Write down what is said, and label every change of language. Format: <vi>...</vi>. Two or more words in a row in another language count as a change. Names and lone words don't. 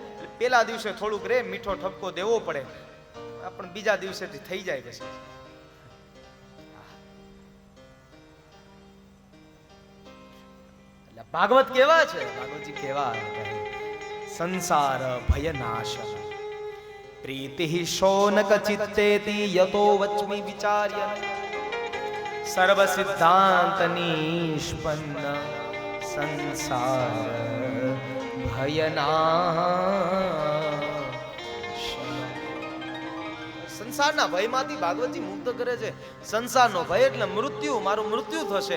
<gu>પેલા દિવસે થોડુંક રે મીઠો ઠપકો દેવો પડે, પણ બીજા દિવસેથી થઈ જાય પછી। એટલે ભાગવત કેવા છે, ભાગવતજી કેવા</gu> <sa>સંસાર ભયનાશન प्रीति शोनक चित्तेति यतो वच्मि विचार्य સર્વ સિદ્ધાંત નિષ્પન્ન સંસાર ભયના</sa> <gu>સંસારના ભયમાંથી ભાગવતજી મુક્ત કરે છે. સંસારનો ભય એટલે મૃત્યુ, મારું મૃત્યુ થશે.</gu>